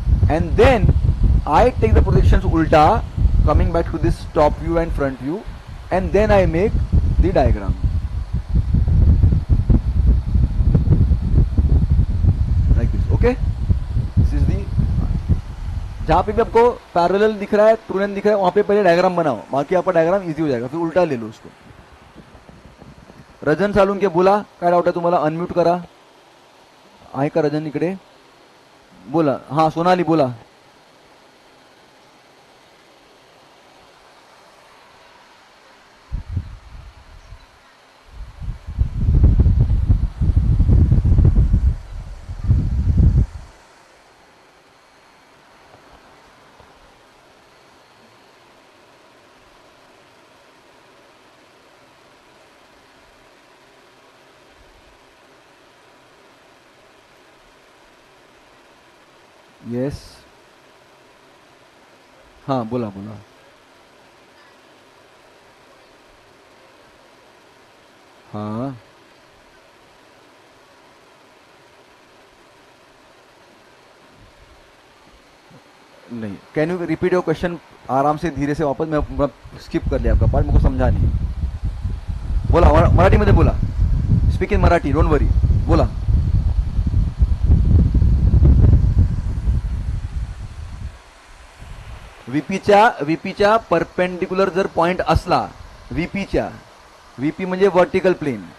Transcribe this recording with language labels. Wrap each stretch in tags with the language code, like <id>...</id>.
<en>And then I take the projections उल्टा, coming back to this top view and front view, and then I make the diagram like this. Okay, this is the,</en> <hi>जहां पे भी आपको parallel दिख रहा है, true length दिख रहा है, वहां पे पहले डायग्राम बनाओ, बाकी आपका डायग्राम इजी हो जाएगा, फिर उल्टा ले लो उसको.</hi> <mr>रजन सालुंके बोला, काय डाऊट आहे तुम्हाला? अनम्यूट करा. आहे का रजन इकडे? बोला. हा, सोनाली बोला.</mr> <en>Yes.</en> <mr>हाँ बोला बोला.</mr> <hi>हाँ नहीं,</hi> <en>can you repeat your question</en> <hi>आराम से, धीरे से वापस. मैं स्किप कर लिया आपका पार्ट, मुझको समझा नहीं.</hi> <mr>बोला मराठी मध्ये बोला,</mr> <en>speak in Marathi, don't worry,</en> <mr>बोला. व्हीपीच्या परपेंडिक्युलर जर पॉइंट असला, व्हीपी म्हणजे वर्टिकल प्लेन.</mr>